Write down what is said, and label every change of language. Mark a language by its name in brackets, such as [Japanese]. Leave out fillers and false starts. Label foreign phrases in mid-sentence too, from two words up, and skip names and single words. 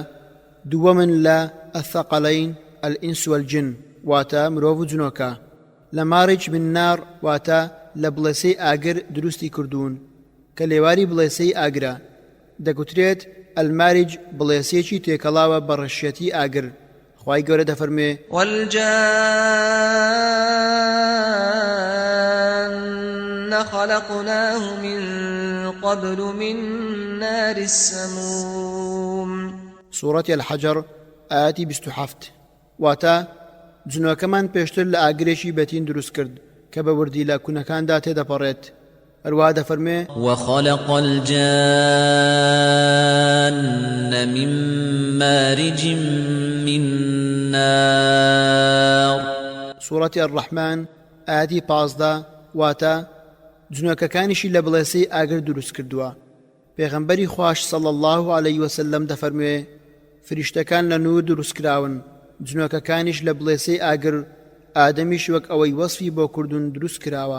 [Central Kurdish] دووەمن لە [Arabic] ئەثەقەلەین ئەلئینس والجن [Central Kurdish] واتە مرۆڤ و جنۆکە. لە [Arabic] مارج من نار [Central Kurdish] واتە لە بڵێسەی ئاگر دروستی کردوون کە لێواری بڵێسەی ئاگرە. دەگوترێت ئەلمارج بڵێسێکی تێکەڵاوە بە ڕەشێتی ئاگر. خوای گەورە دەفەرمێ [Arabic] والجان خلقناه من قبل من نار السموم. سورة الحجر آياتي 27 [Central Kurdish] واتا جنۆکەمان پێشتر لە ئاگرێکی بەتین دروست کرد کە بە وردی لە کوونەکاندا تێدەپەڕێت. هەروەها دەفەرمێ [Arabic] وخلق الجان من مارج من نار. سورة الرحمن آياتي 15 [Central Kurdish] واتا جنۆکەکانیشی لە بڵێسەی ئاگر دروست کردووە. پێغەمبەری خوش [Arabic] صلی الله عليه وسلم [Central Kurdish] دەفەرموێ فریشتەکان لە نور دروستکراون، جنۆکەکانیش لە بڵێسەی ئاگر، ئادەمیش وەک ئەوەی وەصفی بۆ کردوون دروست کراوە.